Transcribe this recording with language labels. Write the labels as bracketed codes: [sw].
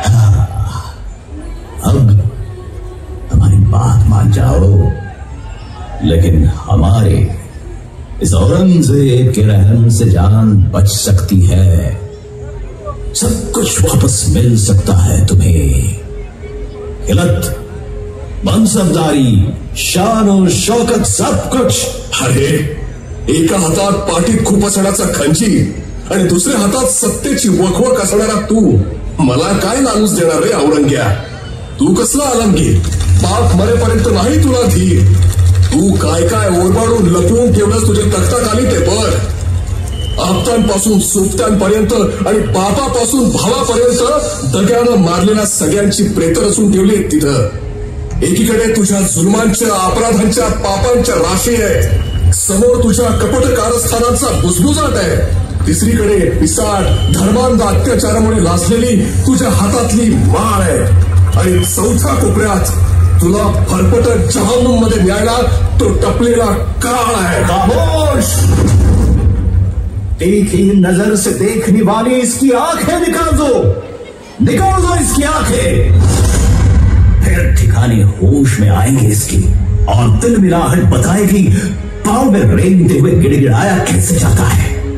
[hi] अब हमारी बात मान जाओ, लेकिन हमारे इस औरंगजेब के रहम से जान बच सकती है. सब कुछ वापस मिल सकता है तुम्हें. गलत मनसबदारी, शान और शौकत, सब कुछ. [mr] अरे एका हातात पाठीत खूप असण्याचा खंजी आणि दुसऱ्या हातात सत्तेची वखवक असणारा तू. मला काय लालूच देणार रे औरंग्या? तू कसला आलमगीर? पाप मरेपर्यंत नाही तुला धीर. तू काय काय ओरबाडून लपवून ठेवलंस तुझ्या तख्ताखाली ते बघ. आपतांपासून सोबत्यांपर्यंत आणि बापापासून भावापर्यंत दग्यानं मारलेल्या सगळ्यांची प्रेत रचून ठेवली तिथं. एकीकडे तुझ्या जुलमांच्या, अपराधांच्या, पापांच्या राशी आहे, समोर तुझ्या कपट कारस्थानांचा बुजबुजाट आहे, तिसरीकडे पिसाट धर्मांध अत्याचारामुळे लाजलेली तुझ्या हातातली माळ आहे, आणि चौथ्या कोपऱ्यात तुला फरफटत जहन्नुम मध्ये न्यायला तो टपलेला काळ आहे. [hi] खामोश. एक ही नजर से देखने वाली इसकी आंखें निकाल दो इसकी आंखें. फिर ठिकाने होश में आएंगे इसकी, और दिल मिलाहट बताएगी पांव में रेंगते हुए गिड़गिड़ाया कैसे जाता है.